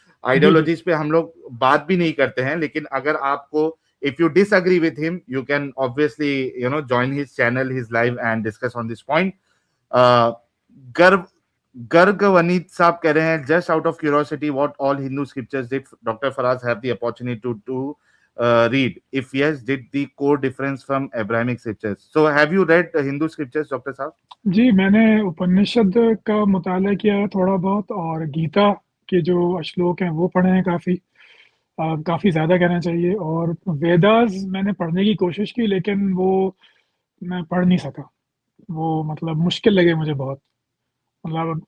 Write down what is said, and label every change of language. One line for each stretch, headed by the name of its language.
Hindi: Ideologies पे हम लोग बात भी नहीं करते हैं, लेकिन अगर आपको
English: If you disagree with him you can obviously join his channel, his live and discuss on this point. गर्व गर्ग वनीत
Hindi: साहब कह रहे हैं
English: Just out of curiosity what all Hindu scriptures did doctor Faraz have the opportunity to read? If yes, did the core difference from Abrahamic scriptures? So have you read Hindu scriptures, Dr.
Hindi: साहब? जी, मैंने उपनिषद का मुताला किया है थोड़ा बहुत, और गीता के जो श्लोक हैं वो पढ़े हैं काफ़ी ज़्यादा कहना चाहिए, और वेदास मैंने पढ़ने की कोशिश की लेकिन वो मैं पढ़ नहीं सका, वो मतलब मुश्किल लगे मुझे बहुत, मतलब